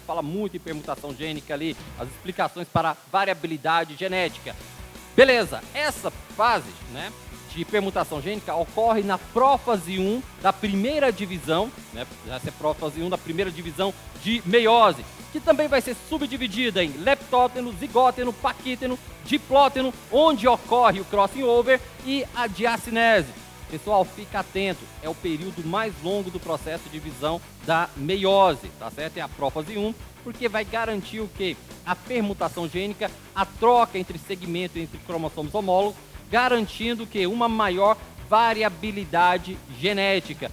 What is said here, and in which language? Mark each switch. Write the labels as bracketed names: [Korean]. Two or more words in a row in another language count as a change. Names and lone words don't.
[Portuguese] Fala muito em permutação gênica ali, as explicações para a variabilidade genética. Beleza, essa fase, né, de permutação gênica ocorre na prófase 1 da primeira divisão, né? Essa é a prófase 1 da primeira divisão de meiose, que também vai ser subdividida em leptóteno, zigóteno, paquíteno, diplóteno, onde ocorre o [English] crossing over [Portuguese] e a diacinese. Pessoal, fica atento, é o período mais longo do processo de divisão da meiose, tá certo? É a prófase 1, porque vai garantir o quê? A permutação gênica, a troca entre segmentos entre cromossomos homólogos, garantindo que uma maior variabilidade genética.